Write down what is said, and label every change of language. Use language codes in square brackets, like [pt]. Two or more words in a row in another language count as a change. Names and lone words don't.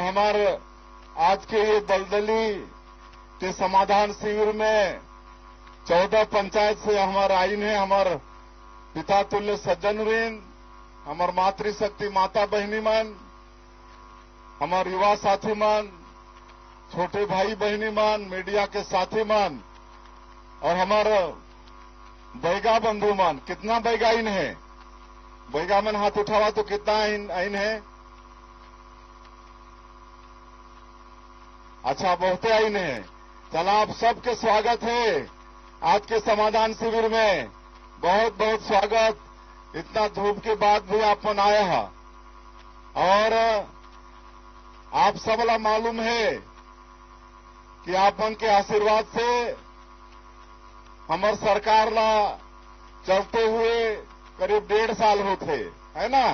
[hne] हमारे आज के ये दलदली के समाधान शिविर में 14 पंचायत से हमारे आइन है, हमारे पिता तुल्य सज्जन वृंद, हमार मातृशक्ति माता बहनी मन, हमार युवा साथी मन, छोटे भाई बहनी मन, मीडिया के साथी मन और हमारा बैगा बंधु मन। कितना बैगा आइन है? बैगा मन हाथ उठावा तो कितना आइन है? अच्छा, बहुते आइन है। चला, आप सबके स्वागत है आज के समाधान शिविर में, बहुत बहुत स्वागत। इतना धूप के बाद भी आप मन आए हैं और आप सबला मालूम है कि आप मन के आशीर्वाद से हमार सरकार ला चलते हुए करीब 1.5 साल होते, है ना।